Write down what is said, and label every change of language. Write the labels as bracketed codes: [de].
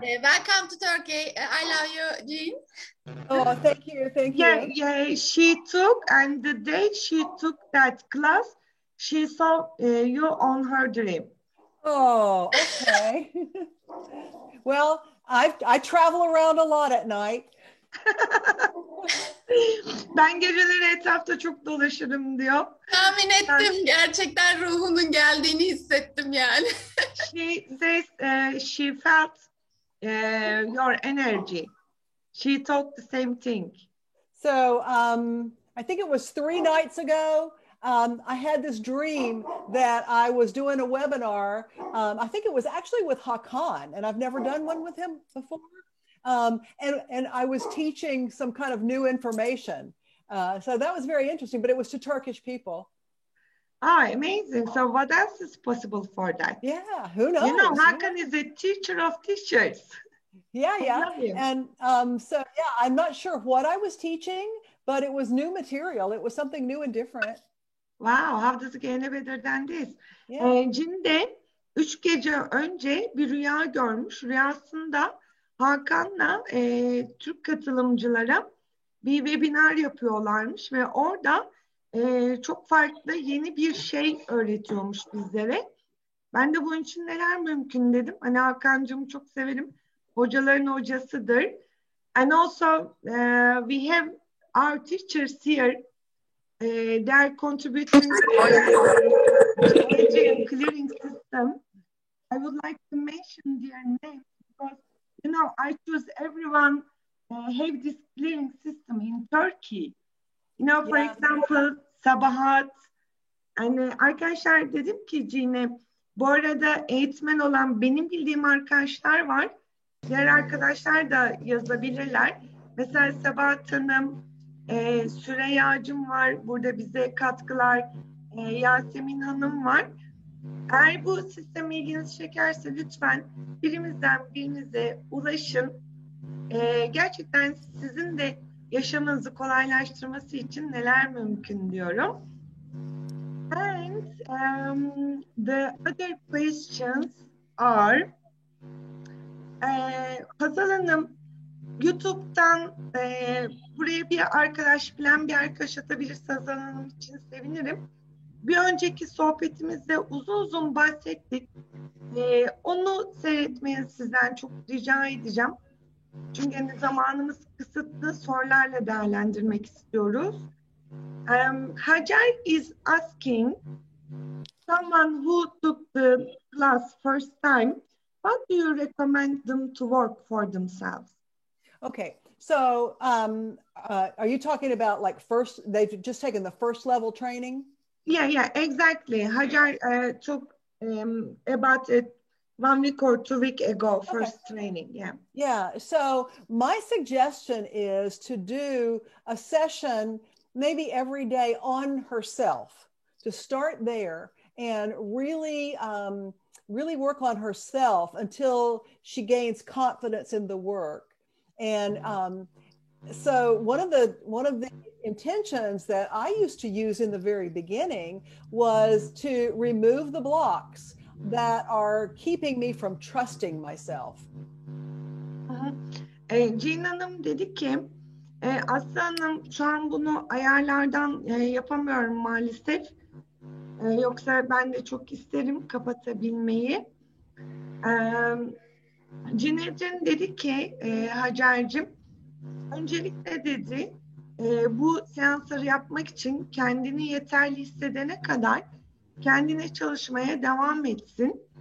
[en] Welcome to Turkey. I love you Jean. Oh, thank you. Yeah, she took, and the day she took that class, she saw you on her dream. Oh, okay. Well, I travel around a lot at night. [tr] Ben geceleri etrafta çok dolaşırım diyor. Tahmin ettim. Gerçekten ruhunun geldiğini hissettim yani. [en] She says she felt your energy. She thought the same thing. So I think it was 3 nights ago. I had this dream that I was doing a webinar. I think it was actually with Hakan, and I've never done one with him before. And I was teaching some kind of new information. So that was very interesting, but it was to Turkish people. Amazing. So what else is possible for that? Yeah, who knows? You know, Hakan is a teacher of teachers. Yeah. And so, yeah, I'm not sure what I was teaching, but it was new material. It was something new and different. Wow, how does it get any better than this? Yeah. [tr] Jean de 3 gece önce bir rüya görmüş. Rüyasında Hakan'la Türk katılımcılara bir webinar yapıyorlarmış ve orada çok farklı yeni bir şey öğretiyormuş bizlere. Ben de bunun için neler mümkün dedim. Hani Hakan'cığımı çok severim. Hocaların hocasıdır. [en] And also we have our teachers here. They are contributing to Adrienne clearing system. I would like to mention their names because, you know, I choose everyone have this clearing system in Turkey. You know, for example, Sabahat. [tr] Yani arkadaşlar dedim ki Jean'e, bu arada eğitmen olan benim bildiğim arkadaşlar var. Diğer arkadaşlar da yazabilirler. Mesela Sabahat Hanım, Süreyya'cığım var. Burada bize katkılar. Yasemin Hanım var. Eğer bu sistem ilginizi çekerse lütfen birimizden birinize ulaşın. Gerçekten sizin de yaşamınızı kolaylaştırması için neler mümkün diyorum. [en] And the other questions are, [tr] Hazal Hanım, YouTube'dan buraya bir arkadaş, bilen bir arkadaş atabilirse Hazal Hanım için sevinirim. Bir önceki sohbetimizde uzun uzun bahsettik. Onu seyretmeyi sizden çok rica edeceğim. Çünkü hani zamanımız kısıtlı, sorularla değerlendirmek istiyoruz. [en] Hajar is asking someone who took the class first time, what do you recommend them to work for themselves? Okay, so are you talking about like they've just taken the first level training? Yeah, exactly. Hajar took about 1 week or 2 weeks ago, first training, yeah. Yeah, so my suggestion is to do a session maybe every day on herself, to start there and really, really work on herself until she gains confidence in the work. And so one of the intentions that I used to use in the very beginning was to remove the blocks that are keeping me from trusting myself. [tr] Jean Hanım dedi ki, Aslı Hanım şu an bunu ayarlardan yapamıyorum maalesef. Yoksa ben de çok isterim kapatabilmeyi. Adrienne dedi ki, Hacer'cim, öncelikle dedi, bu seansları yapmak için kendini yeterli hissedene kadar kendine çalışmaya devam etsin.